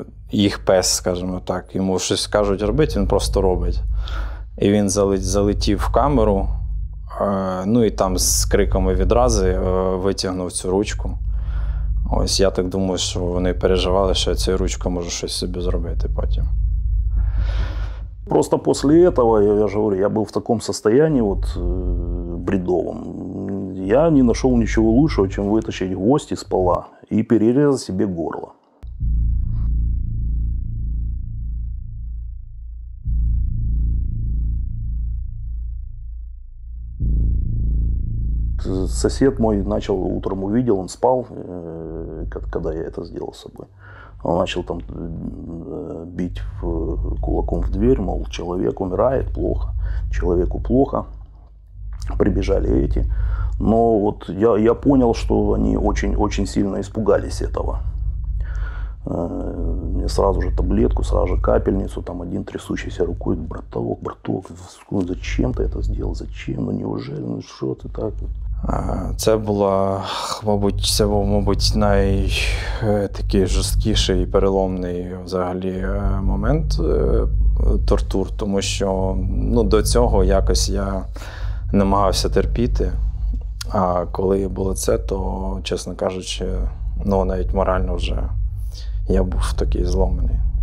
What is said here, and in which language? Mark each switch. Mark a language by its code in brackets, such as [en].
[uk] Їх пес, скажімо так. Йому щось кажуть робити, він просто робить. І він залетів в камеру, і там з криками відрази витягнув цю ручку. Ось я так думаю, що вони переживали, що я цією ручкою можу щось собі зробити потім. [ru] Просто после этого, я же говорю, я был в таком состоянии бредовом. Я не нашел ничего лучшего, чем вытащить гвоздь из пола и перерезать себе горло. Сосед мой утром увидел, он спал, когда я это сделал с собой. Он начал там бить кулаком в дверь, мол, человек умирает, плохо, человеку плохо. Прибежали эти. Но я понял, что они очень сильно испугались этого. Мне сразу же таблетку, сразу же капельницу, там один трясущейся рукой: браток, зачем ты это сделал, зачем, неужели, что ты так? [uk] Це був, мабуть, найтакий жорсткіший і переломний взагалі момент тортур, тому що до цього якось я намагався терпіти, а коли було це, то, чесно кажучи, навіть морально вже я був такий зломаний.